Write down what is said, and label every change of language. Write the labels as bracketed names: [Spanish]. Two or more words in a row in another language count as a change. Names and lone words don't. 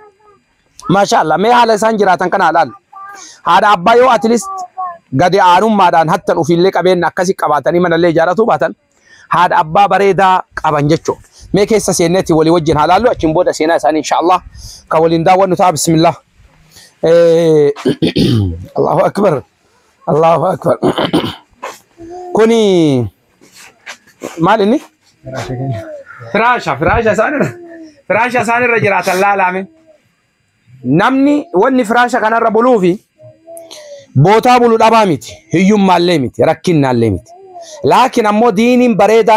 [Oromo] Maashaallah mee haala isaan jiraatan kana laal. Haadha abbaa yoo [English] at least [Oromo] gadi aanummaadhaan hattan ofiillee qabeenya akkasii qabaatanii manallee ijaaratu baatan haadha abbaa bareedaa qaban jechuudha. Mee keessa seennetti walii wajjin haalaallu achiin booda seenaa isaanii inshallah ka waliin daawwannu ta'a bismillah. [Arabic] الله أكبر. الله أكبر. [Oromo] Kuni maal inni? Firaasha isaanii irra jiraatan laalame namni wanni firaasha kanarra buluu fi bootaa bulu dhabaa miti hiyyummaallee miti rakkinnaallee miti laakiin ammoo diiniin bareedaan